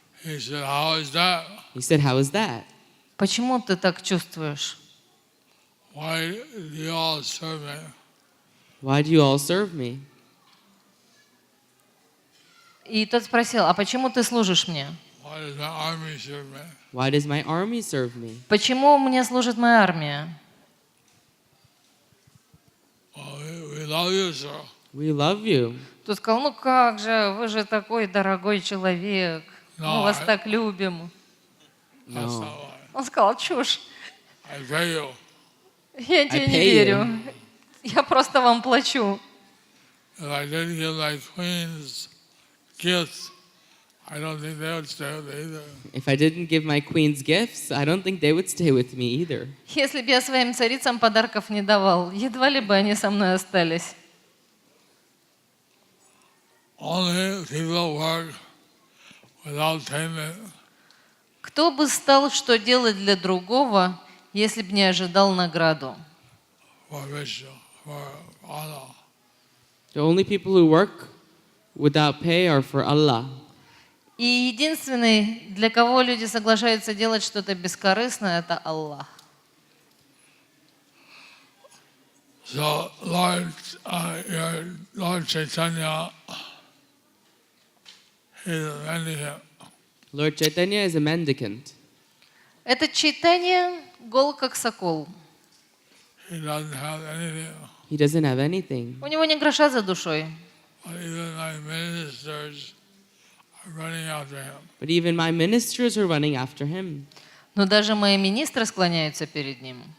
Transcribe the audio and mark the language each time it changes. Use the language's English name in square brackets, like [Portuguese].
[English] He said, "How is that? He said, "How is that? [Russian] Почему ты так чувствуешь? [English] Why do you all serve me? Why do you all serve me?" [Russian] И тот спросил: а почему ты служишь мне? [English] Why does my army serve me? Why does my army serve me? [Russian] Почему мне служит моя армия? [English] Well, we love you, sir. We love you. [Russian] Тот сказал: ну как же, вы же такой дорогой человек, мы вас так любим. [English] That's not why. [Russian] Он сказал: чушь, [English] I pay you. [Russian] я тебе не [English] pay [Russian] верю, я просто вам плачу. [English] If I didn't give my queens gifts, I don't think they would stay with me either. If I didn't give my queens gifts, I don't think they would stay with me either. [Russian] Если бы я своим царицам подарков не давал, едва ли бы они со мной остались. [English] Only people work without payment. [Russian] Кто бы стал что делать для другого, если бы не ожидал награду? [English] For Vishnu, for Allah. The only people who work without pay are for Allah. [Russian] И единственный, для кого люди соглашаются делать что-то бескорыстное, это Аллах. [English] So Lord, your Lord Chaitanya, he's a mendicant. Lord Chaitanya is a mendicant. [Russian] Это Чайтанья гол как сокол. [English] He doesn't have anything. He doesn't have anything. [Russian] У него ни гроша за душой. [English] But even my ministers are running after him. But even my ministers are running after him. [Russian] Но даже мои министры склоняются перед ним.